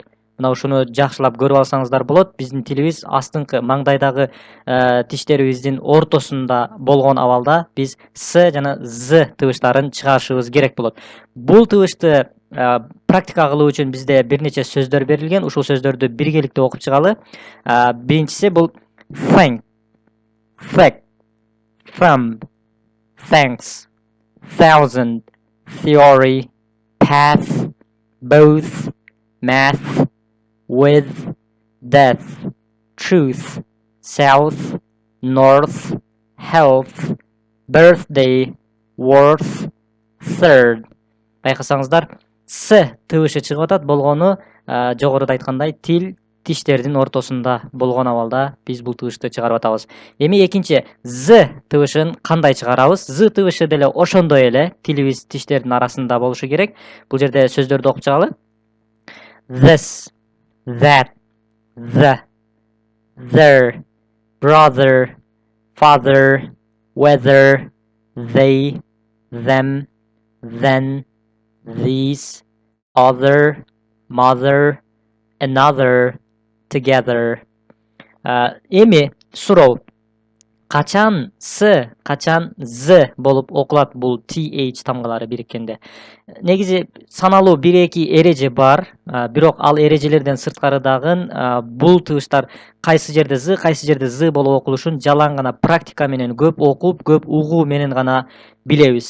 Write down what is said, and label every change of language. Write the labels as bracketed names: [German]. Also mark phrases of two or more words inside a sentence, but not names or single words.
[Kyrgyz] Мына ушуну жакшылап көрүп алсаңыздар болот. Биздин тилибиз астыңкы маңдайдагы тиштерибиздин ортосунда болгон абалда биз С жана З тыбыштарын чыгарышыбыз керек болот. Бул тыбышты практика кылуу үчүн бизде бир нече сөздөр берилген. Ушул сөздөрдү биргеликте окуп чыгалы. Биринчиси бул [English] thank, fact, thumb, thanks, thousand, theory, path, both, math, with, death, truth, south, north, health, birthday, worth, third. [Kyrgyz] Байкасаңыздар, С тыбышы чыгып атат. Болгону жогоруда айткандай тил тиштердин ортосунда болгон абалда биз бул тыбышты чыгарып атабыз. Эми экинчи З тыбышын кандай чыгарабыз? З тыбышы деле ошондой эле тилибиз тиштердин арасында болушу керек. Бул жерде сөздөрдү окуп чыгалы. [English] This, that, the, their, brother, father, whether, they, them, then, these, other, mother, another, together. [Kyrgyz] Эми суроо. Качан С, качан З болуп окулат бул TH тамгалары бириккенде? Негизи саналуу 1-2 эреже бар, бирок ал эрежелерден сырткарыдагы бул тыбыштар кайсы жерде З, кайсы жерде З болуп окулушун жалаң гана практика менен көп окуп, көп угуу менен гана билебиз.